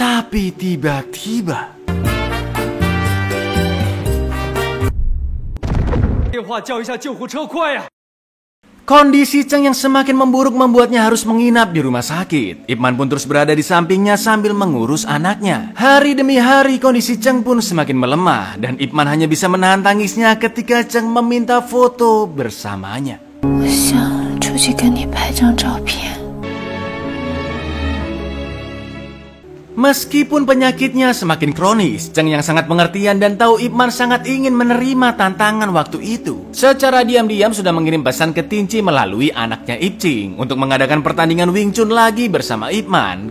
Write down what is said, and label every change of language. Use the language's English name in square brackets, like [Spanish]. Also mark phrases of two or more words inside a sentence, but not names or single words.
[Indonesian] Tapi tiba-tiba kondisi Cheng yang semakin memburuk membuatnya harus menginap di rumah sakit. Ip Man pun terus berada di sampingnya sambil mengurus anaknya. Hari demi hari kondisi Cheng pun semakin melemah dan Ip Man hanya bisa menahan tangisnya ketika Cheng meminta foto bersamanya. [Chinese] 我想出去跟你拍张照片。 [Indonesian] Meskipun penyakitnya semakin kronis, Cheng yang sangat pengertian dan tahu Ip Man sangat ingin menerima tantangan waktu itu. Secara diam-diam sudah mengirim pesan ke Tinci melalui anaknya Ip Ching untuk mengadakan pertandingan Wing Chun lagi bersama Ip Man.